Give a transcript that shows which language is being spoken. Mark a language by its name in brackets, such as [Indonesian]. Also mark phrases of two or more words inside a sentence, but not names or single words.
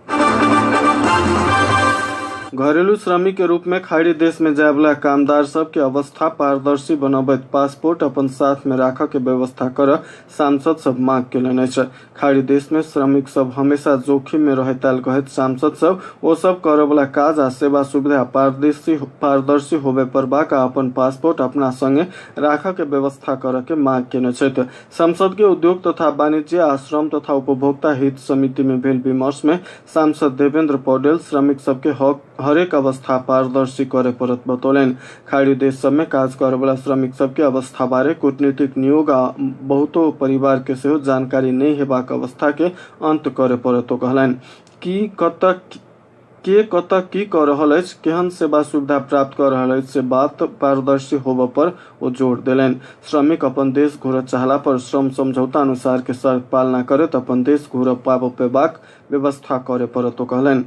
[Maithili] घरेलू श्रमिक के रूप में खाड़ी देश में जाय वाला कामदार सब के अवस्था पारदर्शी बनाबैत पासपोर्ट अपन साथ में राखऽ के व्यवस्था कर सांसद सब मांग केलनि अछि। खाड़ी देश में श्रमिक सब हमेशा जोखिम में रहताल कहैत सांसद सब ओ सब करऽ वाला काज आ सेवा सुविधा पारदर्शी होबे परबाक आ अपन पासपोर्ट अपना संगे राखऽ के व्यवस्था करऽ के मांग केने छथि। संसद के उद्योग तथा वाणिज्य आ श्रम तथा उपभोक्ता हित समिति में भेल विमर्श में सांसद देवेंद्र पौडेल श्रमिक सबके हरेक अवस्था पारदर्शी करे पड़त बतौलन। खाड़ी देश सब में काज करे वाला श्रमिक सबके अवस्था बारे कूटनीतिक नियोग आ बहुतो परिवार के सेहो जानकारी नहीं हेबाक अवस्था के अंत करे पड़त कहलन। के कत की कर रहल अछि, केहन सेवा सुविधा प्राप्त कर रहल अछि से बात पारदर्शी होबे पर वो जोर देलन। श्रमिक अपन देश घूरऽ चाहला पर श्रम समझौता अनुसार के शर्त पालना करत अपन देश घूरऽ पेबाक व्यवस्था करे पड़त कहलन।